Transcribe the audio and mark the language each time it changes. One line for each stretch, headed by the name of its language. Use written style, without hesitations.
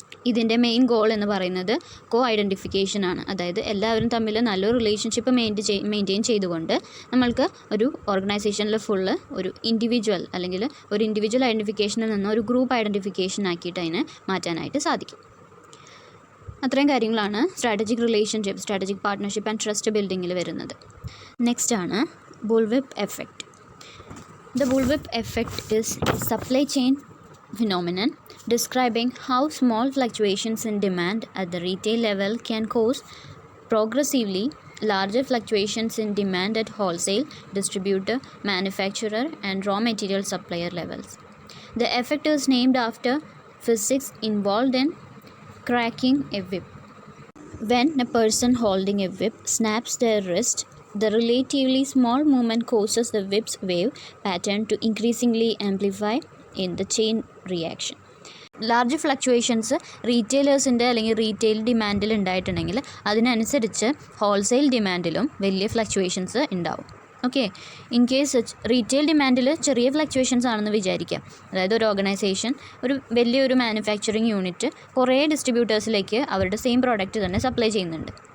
Malayalam: ഇതിൻ്റെ main goal എന്ന് പറയുന്നത് കോ-ഐഡൻറ്റിഫിക്കേഷൻ ആണ്. അതായത് എല്ലാവരും തമ്മിൽ നല്ലൊരു റിലേഷൻഷിപ്പ് മെയിൻറ്റെയിൻ ചെയ്തുകൊണ്ട് നമ്മൾക്ക് ഒരു ഓർഗനൈസേഷനിൽ ഫുള്ള് ഒരു ഇൻഡിവിജ്വൽ അല്ലെങ്കിൽ ഒരു ഇൻഡിവിജ്വൽ ഐഡൻറ്റിഫിക്കേഷനിൽ നിന്ന് ഒരു ഗ്രൂപ്പ് ഐഡൻറ്റിഫിക്കേഷൻ ആക്കിയിട്ട് അതിനെ മാറ്റാനായിട്ട് സാധിക്കും. അത്രയും കാര്യങ്ങളാണ് strategic relationship, strategic partnership and trust ബിൽഡിങ്ങിൽ വരുന്നത്.
English: Next ആണ് bullwhip effect. The bullwhip effect is a supply chain phenomenon describing how small fluctuations in demand at the retail level can cause progressively larger fluctuations in demand at wholesale, distributor, manufacturer, and raw material supplier levels. The effect is named after physics involved in cracking a whip. When a person holding a whip snaps their wrist, the relatively small movement causes the whip's wave pattern to increasingly amplify in the chain reaction.
Malayalam: Large fluctuations റീറ്റെയിലേഴ്സിൻ്റെ അല്ലെങ്കിൽ retail ഡിമാൻഡിൽ ഉണ്ടായിട്ടുണ്ടെങ്കിൽ അതിനനുസരിച്ച് wholesale ഡിമാൻഡിലും വലിയ fluctuations ഉണ്ടാവും. Okay, in case retail ഡിമാൻഡിൽ ചെറിയ fluctuations ആണെന്ന് വിചാരിക്കാം. അതായത് ഒരു ഓർഗനൈസേഷൻ ഒരു വലിയൊരു മാനുഫാക്ചറിങ് യൂണിറ്റ് കുറേ ഡിസ്ട്രിബ്യൂട്ടേഴ്സിലേക്ക് അവരുടെ സെയിം പ്രോഡക്റ്റ് തന്നെ സപ്ലൈ ചെയ്യുന്നുണ്ട്.